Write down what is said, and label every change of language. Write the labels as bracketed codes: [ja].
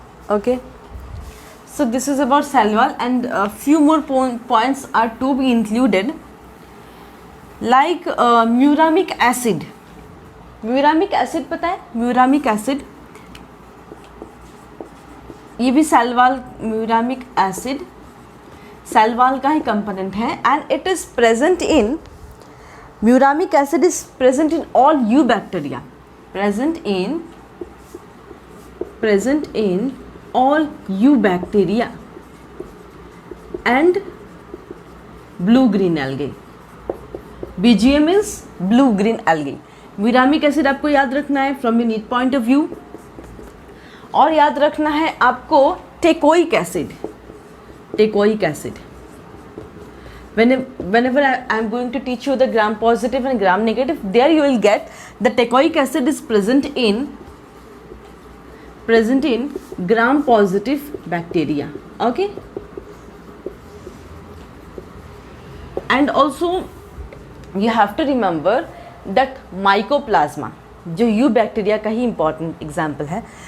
[en] Okay, so this is about cell wall, and a few more points are to be included, like muramic acid. [hi] Muramic acid पता है? [en] muramic acid [hi] ये भी cell wall, muramic acid cell wall का ही component है, [en] And it is present in, muramic acid is present in all eubacteria, present in all eubacteria and blue green algae. BGA means blue green algae. [hi] Muramic acid आपको याद रखना है from A NEET point of view, और याद रखना है आपको teichoic acid. [en] Teichoic acid, whenever I am going to teach you the gram positive and gram negative, there you will get the tecoic acid is present in gram positive bacteria. Okay, and also you have to remember that mycoplasma [hi] जो you bacteria का ही important example है.